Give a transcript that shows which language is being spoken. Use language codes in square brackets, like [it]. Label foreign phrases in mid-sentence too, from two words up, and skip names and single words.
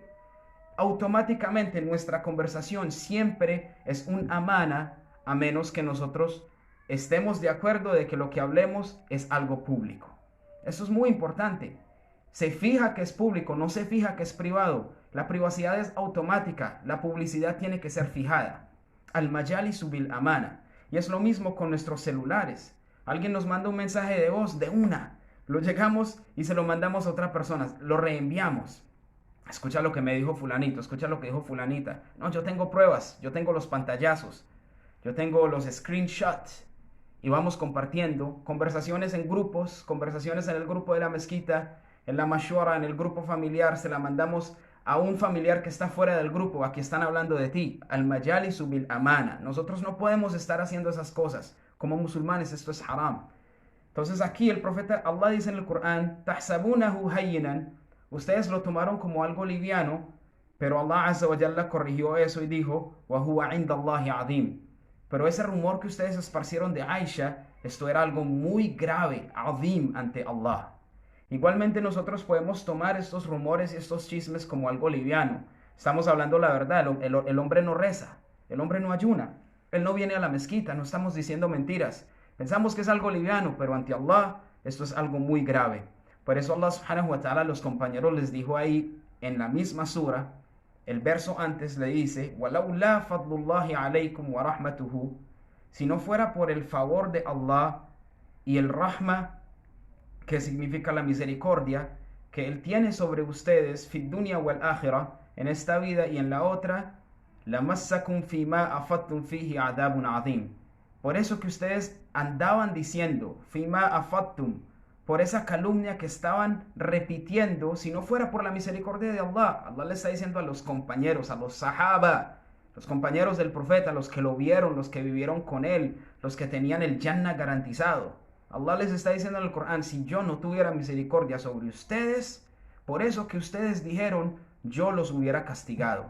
[es] Automáticamente nuestra conversación siempre es un amana, a menos que nosotros estemos de acuerdo de que lo que hablemos es algo público. Eso es muy importante. Se fija que es público, no se fija que es privado. La privacidad es automática, la publicidad tiene que ser fijada. [ar] المجالس بالأمانة. [es] Y es lo mismo con nuestros celulares. Alguien nos manda un mensaje de voz de una. Lo llegamos y se lo mandamos a otra persona. Lo reenviamos. Escucha lo que me dijo fulanito, escucha lo que dijo fulanita. No, yo tengo pruebas, yo tengo los pantallazos, yo tengo los screenshots. Y vamos compartiendo conversaciones en grupos, conversaciones en el grupo de la mezquita, en la mashwara, en el grupo familiar. Se la mandamos a un familiar que está fuera del grupo. Aquí están hablando de ti. [ar] المجالس بالأمانة. [es] Nosotros no podemos estar haciendo esas cosas. Como musulmanes esto es haram. Entonces aquí el profeta Allah dice en el Corán, [ar] تحسبونه هينا. [es] Ustedes lo tomaron como algo liviano, pero Allah [ar] عز وجل [es] corrigió eso y dijo, [ar] وهو عند الله عظيم. [es] Pero ese rumor que ustedes esparcieron de Aisha, esto era algo muy grave, azim, ante Allah. Igualmente nosotros podemos tomar estos rumores y estos chismes como algo liviano. Estamos hablando la verdad, el hombre no reza, el hombre no ayuna, él no viene a la mezquita, no estamos diciendo mentiras. Pensamos que es algo liviano, pero ante Allah esto es algo muy grave. Por eso Allah [ar] سبحانه وتعالى [es] a los compañeros les dijo ahí en la misma sura, el verso antes le dice, [ar] وَلَوْلَا فَضْلُ اللَّهِ عَلَيْكُمْ وَرَحْمَتُهُ. [es] Si no fuera por el favor de Allah y el rahma, que significa la misericordia, que Él tiene sobre ustedes, [ar] في الدنيا والآخرة, [es] en esta vida y en la otra, [ar] لَمَسَّكُمْ فِي مَا أَفَضْتُمْ فِيهِ عَذَابٌ عَظِيمٌ. [es] Por eso que ustedes andaban diciendo, [ar] فِي مَا أَفَضْتُمْ, [es] por esa calumnia que estaban repitiendo, si no fuera por la misericordia de Allah. Allah le está diciendo a los compañeros, a los sahaba, los compañeros del profeta, los que lo vieron, los que vivieron con él, los que tenían el Jannah garantizado. Allah les está diciendo en el Corán, si yo no tuviera misericordia sobre ustedes, por eso que ustedes dijeron, yo los hubiera castigado.